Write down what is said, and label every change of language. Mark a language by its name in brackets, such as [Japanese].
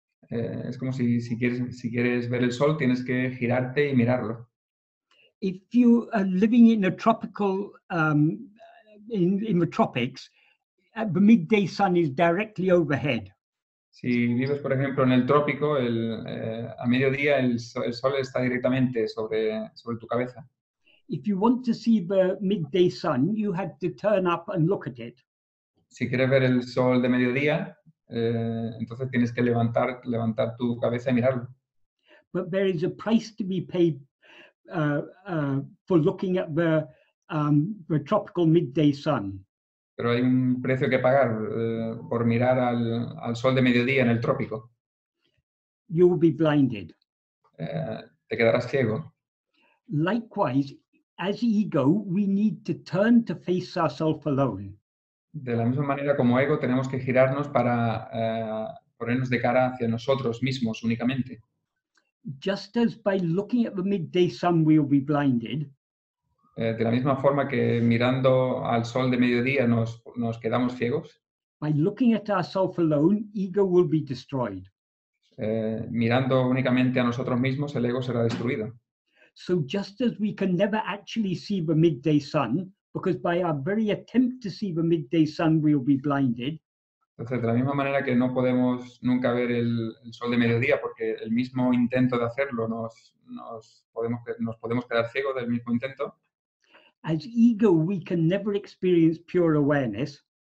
[Spanish] Es como si quieres ver el sol, tienes que girarte y mirarlo. [English] If you are living in a tropical, in the tropics, the midday sun is directly overhead. [Spanish] Si vives, por ejemplo, en el trópico, a mediodía el sol está directamente sobre tu cabeza. [English] If you want to see the midday sun, you have to turn up and look at it. [Spanish] Si quieres ver el sol de mediodía, entonces tienes que levantar tu cabeza y mirarlo. [English] But there is a price to be paid for looking at the tropical midday sun. [Spanish] Pero hay un precio que pagar por mirar al sol de mediodía en el trópico. [English] You will be blinded. [Spanish] Te quedarás ciego. [English] Likewise, as ego, we need to turn to face ourselves alone. [Spanish] De la misma manera, como ego, tenemos que girarnos para ponernos de cara hacia nosotros mismos únicamente. [English] Just as by looking at the midday sun we will be blinded, [Spanish] De la misma forma que mirando al sol de mediodía nos quedamos ciegos, [English] by looking at ourselves alone, ego will be destroyed. [Spanish] mirando únicamente a nosotros mismos, el ego será destruido. [English] So just as we can never actually see the midday sun, because by our very attempt to see the midday sun we will be blinded, [Spanish] Entonces, de la misma manera que no podemos nunca ver el sol de mediodía, porque el mismo intento de hacerlo nos podemos quedar ciegos del mismo intento, [English] as ego we can never experience pure awareness,